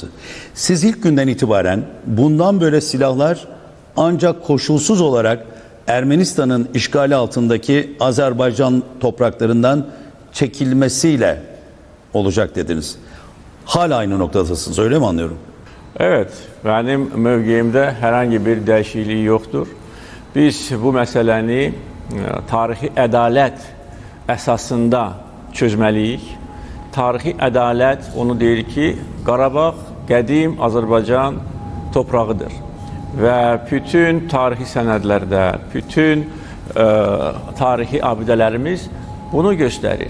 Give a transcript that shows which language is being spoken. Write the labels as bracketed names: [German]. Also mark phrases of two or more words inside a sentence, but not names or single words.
[Turkish] Siz ilk günden itibaren bundan böyle silahlar ancak koşulsuz olarak Ermenistan'ın işgali altındaki Azerbaycan topraklarından çekilmesiyle olacak dediniz. Hala aynı noktadasınız, öyle mi anlıyorum? [Azerbaijani] Evet, benim mövqeyimdə herhangi bir dəyişiklik yoxdur. Biz bu məsələni tarixi ədalət əsasında çözməliyik. Tarixi ədalət onu deyir ki, Qarabağ qədim Azərbaycan toprağıdır və bütün tarixi sənədlərdə, bütün tarixi abidələrimiz bunu göstərir.